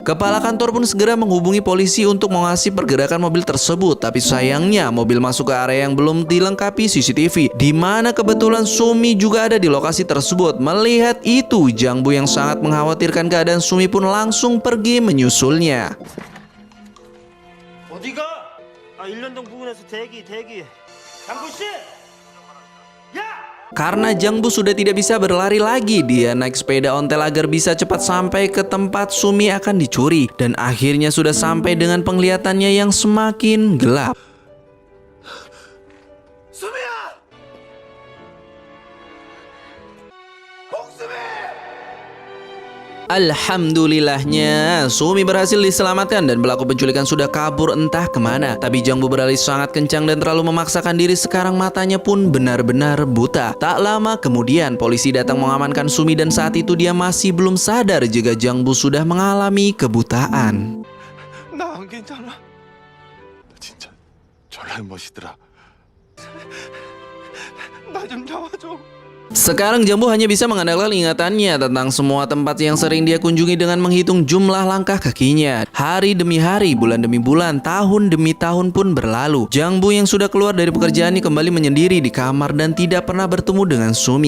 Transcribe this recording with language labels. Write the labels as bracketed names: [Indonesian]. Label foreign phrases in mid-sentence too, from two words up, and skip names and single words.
[Indonesian] Kepala kantor pun segera menghubungi polisi untuk mengasih pergerakan mobil tersebut. Tapi sayangnya mobil masuk ke area yang belum dilengkapi CCTV, di mana kebetulan Sumi juga ada di lokasi tersebut. Melihat itu, Jangbu yang sangat mengkhawatirkan keadaan Sumi pun langsung pergi menyusulnya. [Korean] 어디가? 아, 1년동 부근에서 대기. 장군 씨! 야! [Indonesian] Karena Jangbu sudah tidak bisa berlari lagi, dia naik sepeda ontel agar bisa cepat sampai ke tempat Sumi akan dicuri. Dan akhirnya sudah sampai dengan penglihatannya yang semakin gelap. Alhamdulillahnya, Sumi berhasil diselamatkan dan pelaku penculikan sudah kabur entah kemana. Tapi Jangbu berlari sangat kencang dan terlalu memaksakan diri, sekarang matanya pun benar-benar buta. Tak lama kemudian, polisi datang mengamankan Sumi dan saat itu dia masih belum sadar jika Jangbu sudah mengalami kebutaan. [Korean] 나 안 괜찮아. 진짜 졸라 멋있더라. 나 좀 잡아줘. [Indonesian] Sekarang Jangbu hanya bisa mengandalkan ingatannya tentang semua tempat yang sering dia kunjungi dengan menghitung jumlah langkah kakinya. Hari demi hari, bulan demi bulan, tahun demi tahun pun berlalu. Jangbu yang sudah keluar dari pekerjaannya kembali menyendiri di kamar dan tidak pernah bertemu dengan Sumi.